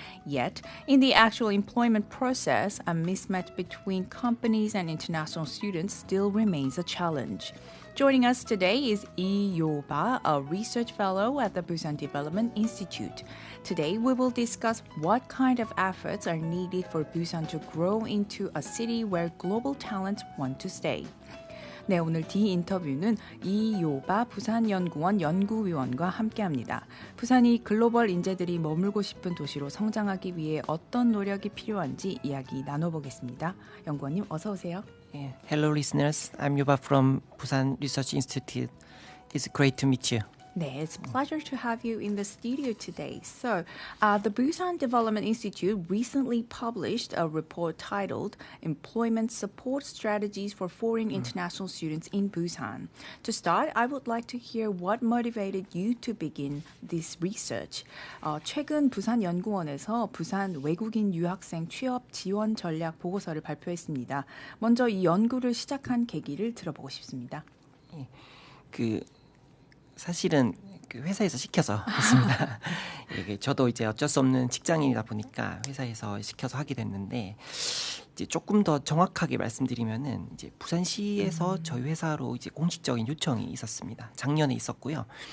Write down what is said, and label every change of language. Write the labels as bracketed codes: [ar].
[en] Yet, in the actual employment process, a mismatch between companies and international students still remains a challenge. Joining us today is Lee Yo-ba, a research fellow at the Busan Development Institute. Today, we will discuss what kind of efforts are needed for Busan to grow into a city where global talents want to stay. [ko] 네, 오늘 디인터뷰는 이요바 부산연구원 연구위원과 함께합니다. 부산이 글로벌 인재들이 머물고 싶은 도시로 성장하기 위해 어떤 노력이 필요한지 이야기 나눠보겠습니다. 연구원님 어서 오세요. [en] Yeah. Hello, listeners. I'm Yuba from Busan Research Institute. It's great to meet you. 네, it's a pleasure to have you in the studio today. So, the Busan Development Institute recently published a report titled Employment Support Strategies for Foreign International Students in Busan. To start, I would like to hear what motivated you to begin this research. [ko] 최근 부산연구원에서 부산 외국인 유학생 취업 지원 전략 보고서를 발표했습니다. 먼저 이 연구를 시작한 계기를 들어보고 싶습니다. 사실은 회사에서 시켜서 했습니다. 이게 저도 이제 어쩔 수 없는 직장인이다 보니까 회사에서 시켜서 하게 됐는데 이제 조금 더 정확하게 말씀드리면은 이제 부산시에서 저희 회사로 이제 공식적인 요청이 있었습니다. 작년에 있었고요.